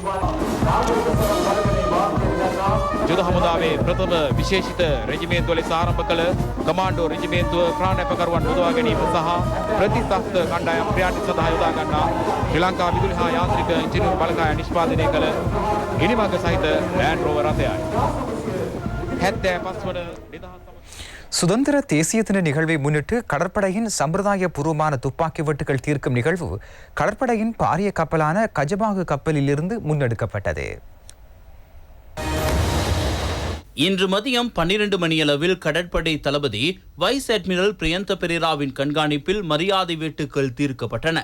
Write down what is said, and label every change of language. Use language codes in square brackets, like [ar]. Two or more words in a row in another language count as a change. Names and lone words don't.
[si] යුද හමුදාවේ ප්‍රථම විශේෂිත රෙජිමේන්තුව ලෙස ආරම්භ කළ කමාන්ඩෝ රෙජිමේන්තුව ප්‍රාණාපකරුවන් මුදවා ගැනීම සහ ප්‍රතිස්ථාපිත කණ්ඩායම් ක්‍රියාන්විත සඳහා යොදා ගන්නා ශ්‍රී ලංකා විදුලි හා යාන්ත්‍රික ඉංජිනේරු බලකාය නිෂ්පාදනය කළ ගිනිමග සහිත ලෑන්ඩ් රෝවර් රථයයි. 75 වන [ta] சுதந்திர தேசிய தின நிகழ்வை முன்னிட்டு கடற்படையின் சம்பிரதாய பூர்வமான துப்பாக்கி வெட்டுகள் தீர்க்கும் நிகழ்வு கடற்படையின் பாரிய கப்பலான கஜபாகு கப்பலிலிருந்து முன்னெடுக்கப்பட்டது. இன்று மதியம் 12 மணியளவில் கடற்படை தளபதி வைஸ் அட்மிரல் பிரியந்த பெரேராவின் கண்காணிப்பில் மரியாதை வேட்டுக்கள் தீர்க்கப்பட்டன.